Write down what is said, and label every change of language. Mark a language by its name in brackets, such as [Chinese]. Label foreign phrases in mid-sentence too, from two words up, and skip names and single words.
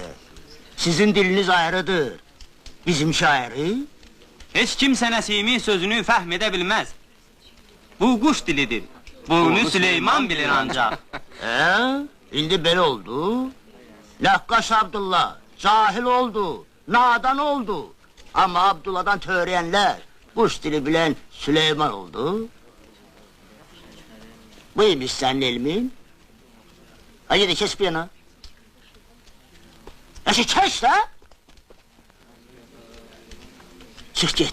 [Azerbaijani] Sizin diliniz ayrıdır. Bizim şairi? Heç kimsə Nəsimin sözünü fəhm edə bilməz. Bu quş dilidir. Bunu Süleyman bilir ancaq. İndi belə oldu. Ləhqaş Abdullah, cahil oldu, nadan oldu. [Turkish] Ama Abdullah'dan töreyenler, kuş dili bilen Süleyman oldu. Buymuş senin ilmin. Hadi de kes bir yana. Yaşı kes de. Çık git.